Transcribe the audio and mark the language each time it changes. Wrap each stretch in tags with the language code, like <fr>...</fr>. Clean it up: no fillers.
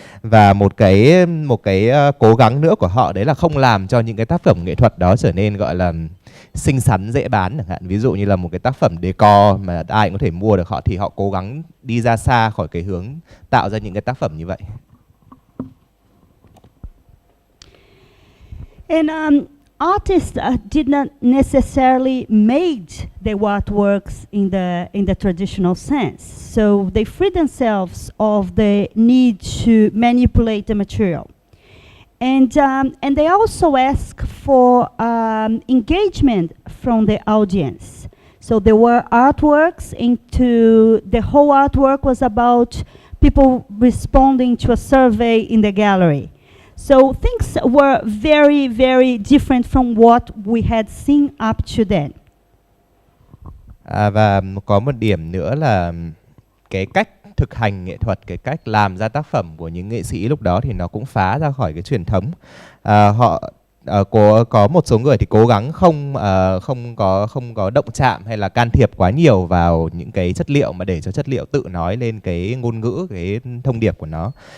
<vi>Và một cái cố gắng nữa của họ đấy là không làm cho những cái tác phẩm nghệ thuật đó trở nên gọi là xinh xắn dễ bán chẳng hạn. Ví dụ như là một cái tác phẩm decor mà ai cũng có thể mua được, thì họ cố gắng đi ra xa khỏi cái hướng tạo ra những cái tác phẩm như vậy.</vi> <en>And artists did not necessarily made their artworks in the traditional sense. So they freed themselves of the need to manipulate the material. And they also ask for engagement from the audience. So there were artworks the whole artwork was about people responding to a survey in the gallery. So things were very, very different from what we had seen up to then.</en> <vi>Và có một điểm nữa là cái cách thực hành nghệ thuật, cái cách làm ra tác phẩm của những nghệ sĩ lúc đó thì nó cũng phá ra khỏi cái truyền thống. Họ có một số người thì cố gắng không có động chạm hay là can thiệp quá nhiều vào những cái chất liệu mà để cho chất liệu tự nói lên cái ngôn ngữ, cái thông điệp của nó.</vi>